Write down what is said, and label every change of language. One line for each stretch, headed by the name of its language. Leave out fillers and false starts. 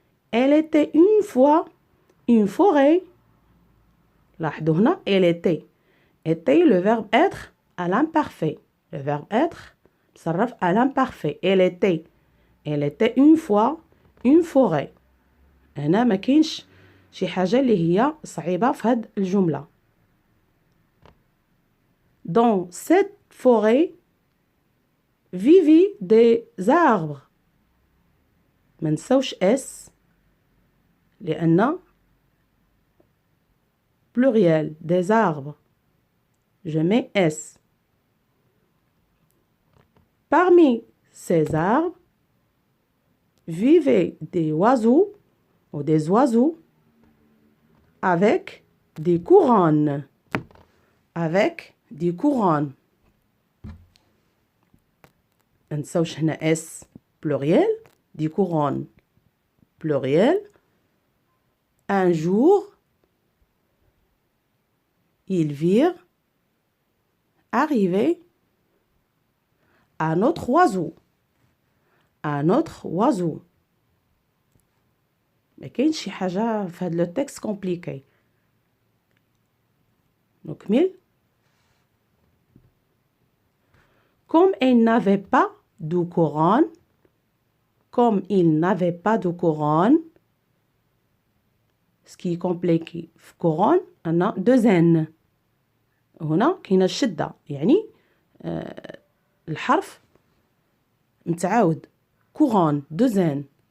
French: Elle était une fois une forêt.
Arabic: لاحظوا هنا
French: elle était. Était le verbe être à l'imparfait. Le verbe être مصرف à l'imparfait. Elle était. Elle était une fois une forêt.
Arabic: هنا ما كاينش شي حاجة اللي هي صعيبة في هاد الجملة.
French: Dans cette forêt vivaient des arbres.
Arabic: ما نساوش اس لأن
French: pluriel des arbres. Je mets S. Parmi ces arbres vivaient des oiseaux ou des oiseaux avec des couronnes. Avec des couronnes.
Arabic: نساوش هنا
French: S pluriel, des couronnes pluriel. Un jour, ils virent arriver un autre oiseau. Un autre oiseau.
Arabic: ما كاينش شي حاجة في هذا التكست compliqué. نكمل.
French: Comme il n'avait pas de couronne, comme il n'avait pas de couronne, ce qui est compliqué في couronne أنا deux N.
Arabic: هنا كاينة الشدة يعني الحرف متعاود
French: couronne deux N.